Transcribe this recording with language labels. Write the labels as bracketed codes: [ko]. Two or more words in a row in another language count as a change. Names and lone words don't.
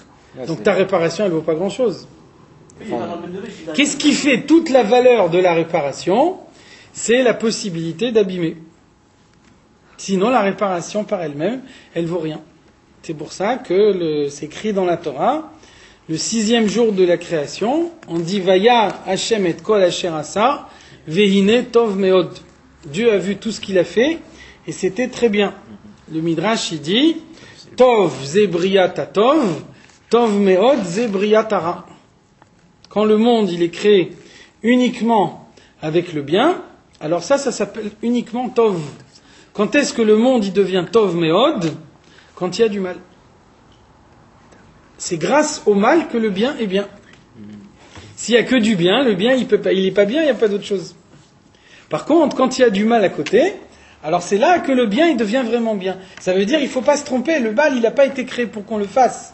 [fr] Donc ta réparation, elle ne vaut pas grand-chose. Qu'est-ce qui fait toute la valeur de la réparation? C'est la possibilité d'abîmer. Sinon, la réparation par elle-même, elle vaut rien. C'est pour ça que c'est écrit dans la Torah, le 6e jour de la création, on dit [he] וירא השם את כל אשר עשה, והנה טוב מאד. [fr] Dieu a vu tout ce qu'il a fait et c'était très bien. Le Midrash il dit [he] טוב זו בריאת טוב, טוב מאד זו בריאת רע. [fr] Quand le monde il est créé uniquement avec le bien, alors ça s'appelle uniquement tov. Quand est-ce que le monde il devient [he] טוב מאד? [fr] Quand il y a du mal. C'est grâce au mal que le bien est bien. S'il n'y a que du bien, le bien il n'est pas bien, il n'y a pas d'autre chose. Par contre, quand il y a du mal à côté, alors c'est là que le bien il devient vraiment bien. Ça veut dire il ne faut pas se tromper, le mal il n'a pas été créé pour qu'on le fasse.